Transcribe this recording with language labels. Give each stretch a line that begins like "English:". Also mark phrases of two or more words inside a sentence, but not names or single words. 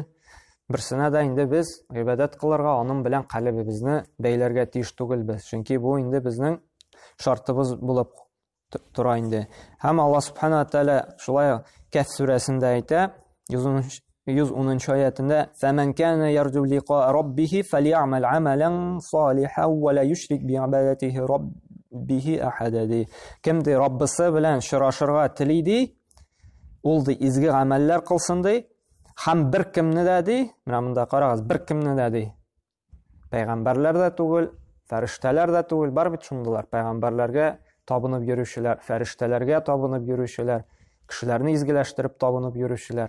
Tatar: Берсенә дә инде без гыйбадат кылырга, аның белән калбыбызны бәйләргә тиеш түгелбез. Чөнки бу инде безнең шартыбыз булып тора инде. Һәм Аллаһ Субханаһу ва Тааля шулай Каф сүрәсендә әйтә, 110 аятында:
Arabic: "فمن كان يرجو لقاء ربه فليعمل عملا صالحا ولا يشرك بعبادة ربه أحدا".
Tatar: Кем ди Раббысы белән шырашырга тели ди, ул ди изге гамәлләр кылсын ди. Һәм беркемне дә ди, менә монда карагыз, беркемне дә ди. Пәйгамбәрләр дә түгел, фәрештәләр дә түгел, бар бит шундыйлар. Пәйгамбәрләргә табынып йөрүчеләр, фәрештәләргә табынып йөрүчеләр, кешеләрне изгеләштереп табынып йөрүчеләр.